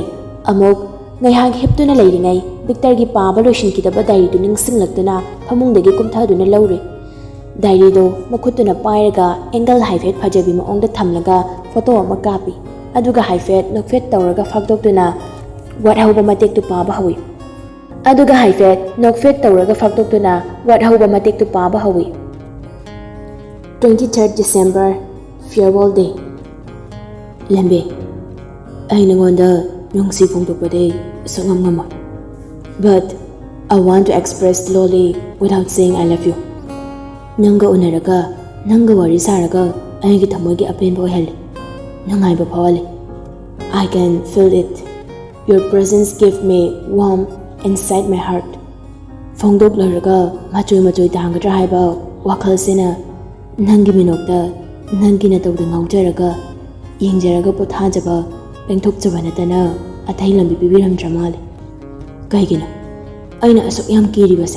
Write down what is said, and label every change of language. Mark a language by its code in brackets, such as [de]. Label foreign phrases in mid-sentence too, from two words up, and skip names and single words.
[mni] ꯑꯃꯨꯛ ꯉꯥꯏꯍꯥꯛ ꯍꯤꯞꯇꯨꯅ ꯂꯩꯔꯤꯉꯩ ꯚꯤꯛꯇꯔꯒꯤ ꯄꯥꯕ ꯂꯣꯏꯁꯤꯟꯈꯤꯗꯕ ꯗꯥꯏꯔꯤꯗꯨ ꯅꯤꯡꯁꯤꯡꯂꯛꯇꯨꯅ ꯐꯃꯨꯡꯗꯒꯤ ꯀꯨꯝꯊꯗꯨꯅ ꯂꯧꯔꯦ꯫ ꯗꯥꯏꯔꯤꯗꯣ ꯃꯈꯨꯠꯇꯨꯅ ꯄꯥꯏꯔꯒ ꯑꯦꯡꯒꯜ ꯍꯥꯏꯐꯦꯠ ꯐꯖꯕꯤ ꯃꯑꯣꯡꯗ ꯊꯝꯂꯒ ꯐꯣꯇꯣ ꯑꯃ ꯀꯥꯞꯄꯤ꯫ ꯑꯗꯨꯒ ꯍꯥꯏꯐꯦꯠ ꯅꯣꯛꯐꯦꯠ ꯇꯧꯔꯒ ꯐꯥꯛꯇꯣꯛꯇꯨꯅ ꯋꯥꯠꯍꯧꯕ ꯃꯇꯦꯛꯇꯨ ꯄꯥꯕ ꯍꯧꯏ꯫ [en] 23 December Farewell Day. [mni] ꯂꯦꯝꯕꯤ ꯑꯩ ꯅꯉꯣꯟꯗ ꯅꯨꯡꯁꯤ ꯐꯣꯡꯗꯣꯛꯄꯗꯤ ꯁꯨꯡꯉꯝ ꯉꯝꯃꯣꯏ. [en] But I want to express slowly without saying I love you. [mni] ꯅꯪꯒ ꯎꯅꯔꯒ ꯅꯪꯒ ꯋꯥꯔꯤ ꯁꯥꯔꯒ ꯑꯩꯒꯤ ꯊꯃꯣꯏꯒꯤ ꯑꯄꯦꯟꯕ ꯑꯣꯏꯍꯜꯂꯤ. ꯅꯨꯡꯉꯥꯏꯕ ꯐꯥꯎꯍꯜꯂꯤ. [en] I can feel it. Your presence gave me warmth inside my heart. [mni] ꯐꯣꯡꯗꯣꯛꯂꯔꯒ ꯃꯆꯣꯏ ꯇꯥꯡꯒꯗ꯭ꯔꯥ ꯍꯥꯏꯕ ꯋꯥꯈꯜꯁꯤꯅ ꯅꯪꯒꯤ ꯃꯤꯅꯣꯛꯇ ꯅꯪꯒꯤ ꯅꯇꯧꯗ ꯉꯥꯎꯖꯔꯒ ꯌꯦꯡꯖꯔꯒ ꯄꯣꯊꯥꯖꯕ ꯄꯦꯡꯊꯣꯛꯆꯕ ꯅꯠꯇꯅ ꯑꯇꯩ ꯂꯝꯕꯤ ꯄꯤꯕꯤꯔꯝꯗ꯭ꯔ ꯃꯥꯜꯂꯦ. ꯀꯩꯒꯤꯅꯣ ꯑꯩꯅ ꯑꯁꯨꯛ ꯌꯥꯝ ꯀꯤꯔꯤꯕꯁꯦ?